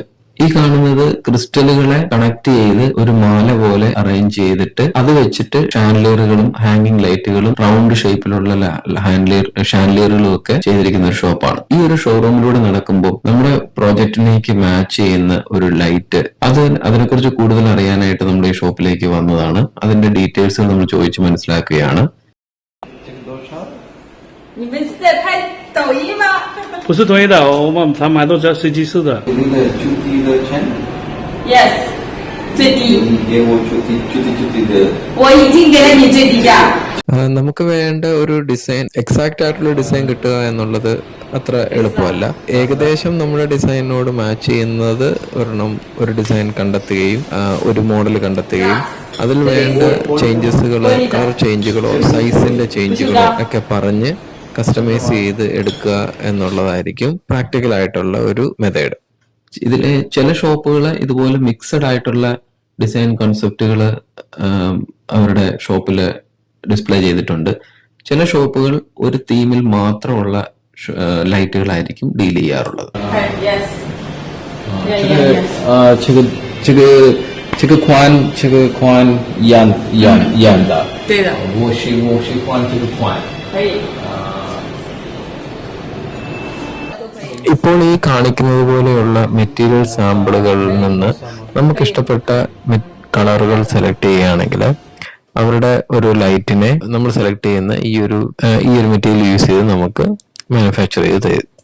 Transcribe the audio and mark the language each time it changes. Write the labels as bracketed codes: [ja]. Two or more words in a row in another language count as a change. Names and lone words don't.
[ml] ഈ കാണുന്നത് ക്രിസ്റ്റലുകളെ കണക്ട് ചെയ്ത് ഒരു മാല പോലെ അറേഞ്ച് ചെയ്തിട്ട് അത് വെച്ചിട്ട് ഷാൻഡിലിയറുകളും [en] hanging lights round shape [ml] ഷാൻഡിലിയറുകളും ഒക്കെ ചെയ്തിരിക്കുന്ന ഒരു ഷോപ്പാണ്. ഈ ഒരു ഷോറൂമിലൂടെ നടക്കുമ്പോൾ നമ്മുടെ പ്രോജക്റ്റിലേക്ക് മാച്ച് ചെയ്യുന്ന ഒരു ലൈറ്റ് അതിനെക്കുറിച്ച് കൂടുതൽ അറിയാനായിട്ട് നമ്മൾ ഈ ഷോപ്പിലേക്ക് വന്നതാണ്. അതിന്റെ ഡീറ്റെയിൽസ് നമ്മൾ ചോദിച്ച് മനസ്സിലാക്കുകയാണ്. [zh] 不是推的，我们常买都是设计师的。这个最低的钱 Yes， 最低。你给我最低的。我已经给了你最低价。 [ml] നമുക്ക് വേണ്ട ഒരു ഡിസൈൻ, എക്സാക്റ്റ് ആയിട്ടുള്ള ഡിസൈൻ കിട്ടുക എന്നുള്ളത് അത്ര എളുപ്പമല്ല. ഏകദേശം നമ്മുടെ ഡിസൈനോട് മാച്ച് ചെയ്യുന്നത് ഒരു ഡിസൈൻ കണ്ടെത്തുകയും ഒരു മോഡൽ കണ്ടെത്തുകയും അതിൽ വേണ്ട ചേഞ്ചസുകളോ കളർ ചേഞ്ചുകളോ സൈസിന്റെ ചേഞ്ചുകളോ ഒക്കെ പറഞ്ഞ് കസ്റ്റമൈസ് ചെയ്ത് എടുക്കുക എന്നുള്ളതായിരിക്കും പ്രാക്ടിക്കൽ ആയിട്ടുള്ള ഒരു മെത്തേഡ്. ഇതിലെ ചില ഷോപ്പുകൾ ഇതുപോലെ മിക്സഡ് ആയിട്ടുള്ള [en] design concepts [ml] അവരുടെ ഷോപ്പിൽ ഡിസ്പ്ലേ ചെയ്തിട്ടുണ്ട്. ചില ഷോപ്പുകൾ ഒരു തീമിൽ മാത്രമുള്ള ലൈറ്റുകളായിരിക്കും ഡീൽ ചെയ്യാറുള്ളത്. [zh] 这个宽一样的。对的。我喜欢这个宽。可以。 [ml] ഇപ്പോൾ ഈ കാണിക്കുന്നത് പോലെയുള്ള [en] material samples [ml] നിന്ന് നമുക്ക് ഇഷ്ടപ്പെട്ട കളറുകൾ സെലക്ട് ചെയ്യുകയാണെങ്കിൽ അവരുടെ ഒരു ലൈറ്റിനെ നമ്മൾ സെലക്ട് ചെയ്യുന്ന ഈ ഒരു മെറ്റീരിയൽ യൂസ് ചെയ്ത് നമുക്ക് മാനുഫാക്ചർ ചെയ്ത് തരും.